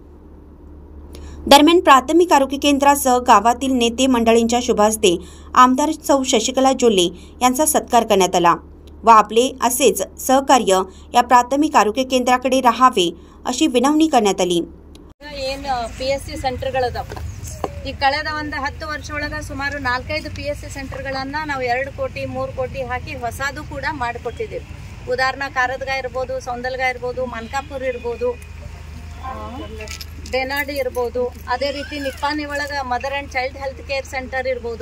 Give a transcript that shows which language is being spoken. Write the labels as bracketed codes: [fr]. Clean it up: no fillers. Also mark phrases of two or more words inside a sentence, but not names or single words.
[mr] दरम्यान प्राथमिक आरोग्य केंद्रासह गावातील नेते मंडळींच्या शुभ हस्ते आमदार सौ शशिकला जोल्ले यांचा सत्कार करण्यात आला व आपले असेच सहकार्य या प्राथमिक आरोग्य केंद्राकडे राहावे अशी विनवणी करण्यात आली। [kn] PSC ಸೆಂಟರ್ಗಳದಾವ ಈ ಕಳೆದ ಒಂದು 10 ವರ್ಷದೊಳಗೆ ಸುಮಾರು 4-5 PSC ಸೆಂಟರ್ಗಳನ್ನು ನಾವು 2 ಕೋಟಿ 3 ಕೋಟಿ ಹಾಕಿ ಹೊಸದು ಕೂಡ ಮಾಡಿಕೊಟ್ಟಿದ್ದೀವಿ। ಉದಾಹರಣೆ ಕಾರದಗ ಇರಬಹುದು, ಸೌಂದಲ್ಗ ಇರಬಹುದು, ಮನ್ಕಾಪುರ ಇರಬಹುದು, ಬೇನಾಡಿ ಇರಬಹುದು, ಅದೇ ರೀತಿ ನಿಪ್ಪಾಣಿ ಒಳಗೆ [en] mother and child health care center [kn] ಇರಬಹುದು।